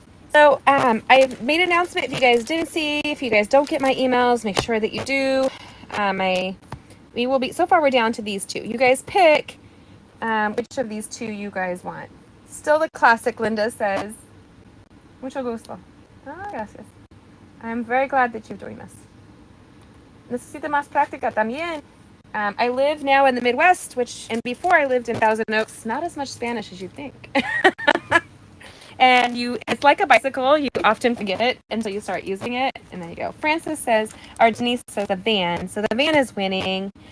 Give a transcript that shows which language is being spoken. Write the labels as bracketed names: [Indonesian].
[English] So, I made an announcement. If you guys didn't see, if you guys don't get my emails, make sure that you do. We will be, so far we're down to these two. You guys pick which of these two you guys want. Still the classic, Linda says. [Spanish] Mucho gusto. Ah, gracias. [English] I'm very glad that you've joined us. [Spanish] Necesita más práctica también. [English] I live now in the Midwest, and before I lived in Thousand Oaks, not as much Spanish as you think. And it's like a bicycle. You often forget it until you start using it, and there you go. Francis says, or Denise says, the van. So the van is winning.